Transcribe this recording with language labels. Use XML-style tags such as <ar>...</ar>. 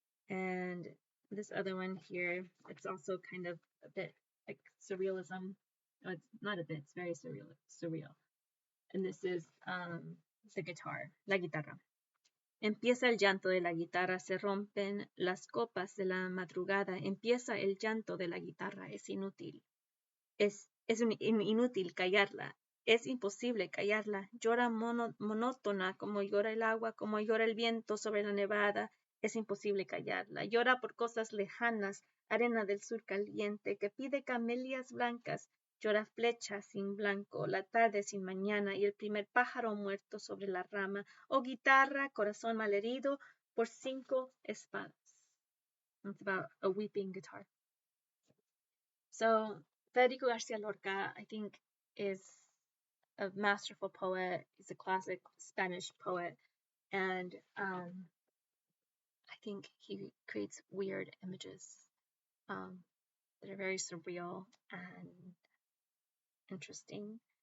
<en>And this other one here, it's also kind of a bit like surrealism. Oh, it's not a bit, it's very surreal. And this is the guitar, la guitarra.</en> <es>Empieza el llanto de la guitarra, se rompen las copas de la madrugada, empieza el llanto de la guitarra, es inútil. Es inútil callarla, es imposible callarla. Llora monótona como llora el agua, como llora el viento sobre la nevada. Es imposible callarla. Llora por cosas lejanas, arena del sur caliente, que pide camelias blancas. Llora flechas sin blanco, la tarde sin mañana y el primer pájaro muerto sobre la rama. Oh guitarra, corazón malherido por 5 espadas.</es> <en>It's about a weeping guitar. So Federico Garcia Lorca, I think, is a masterful poet. He's a classic Spanish poet, and I think he creates weird images that are very surreal and interesting.</en>